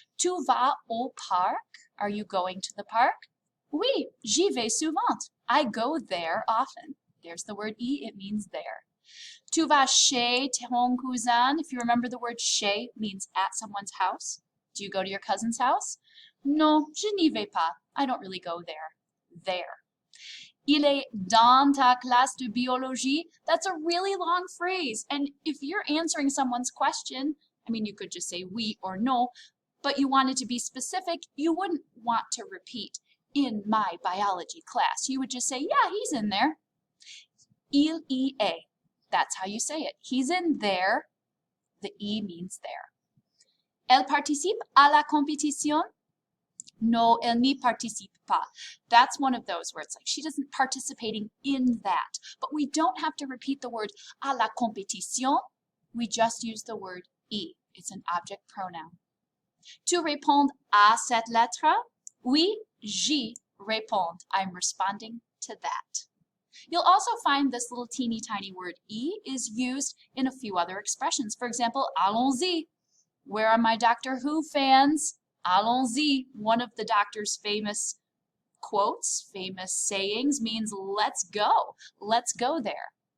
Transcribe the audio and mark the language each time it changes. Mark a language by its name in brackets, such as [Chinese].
[French] Tu vas au parc? [English] Are you going to the park? [French] Oui, j'y vais souvent. [English] I go there often. There's the word I, it means there. [French] Tu vas chez ton cousin? [English] If you remember, the word chez means at someone's house. Do you go to your cousin's house? [French] Non, je n'y vais pas. [English] I don't really go there. There. [French] Il est dans ta classe de biologie. [English] That's a really long phrase. And if you're answering someone's question, I mean, you could just say oui or no, but you wanted to be specific, you wouldn't want to repeat in my biology class. You would just say, yeah, he's in there. [French] Il y est. [English] That's how you say it. He's in there. The I means there. [French] Elle participe à la compétition? No, elle n'y participe pas. [English] That's one of those where it's like she doesn't participating in that. But we don't have to repeat the word [French] à la compétition. [English] We just use the word I. It's an object pronoun. [French] Tu réponds à cette lettre? Oui, j'y réponds. [English] I'm responding to that. You'll also find this little teeny tiny word I is used in a few other expressions. For example, allons-y. Where are my Doctor Who fans? Allons-y. One of the Doctor's famous quotes, famous sayings means let's go. Let's go there.